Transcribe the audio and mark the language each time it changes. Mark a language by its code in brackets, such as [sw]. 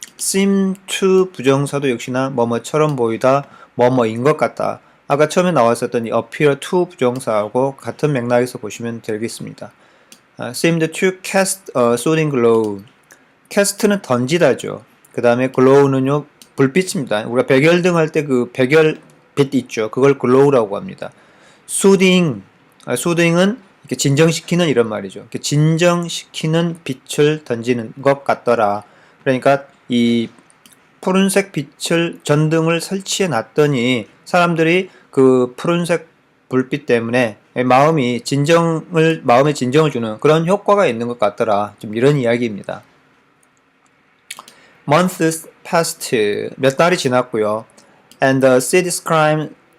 [ko] seem to 부정사도 역시나 뭐뭐처럼 보이다, 뭐뭐인 것 같다. 아까 처음에 나왔었던 이 appear to 부정사하고 같은 맥락에서 보시면 되겠습니다. [en] seemed to cast a soothing glow. [ko] cast는 던지다죠. 그 다음에 glow는요, 불빛입니다. 우리가 백열등 할 때 그 백열빛 있죠. 그걸 glow라고 합니다. soothing은 이렇게 진정시키는 이런 말이죠. 이렇게 진정시키는 빛을 던지는 것 같더라. 그러니까 이 푸른색 빛을 전등을 설치해 놨더니 사람들이 그 푸른색 불빛 때문에 마음에 진정을 주는 그런 효과가 있는 것 같더라. 좀 이런 이야기입니다. [en] Months passed, [ko] 몇 달이 지났고요. [en] And the city's crime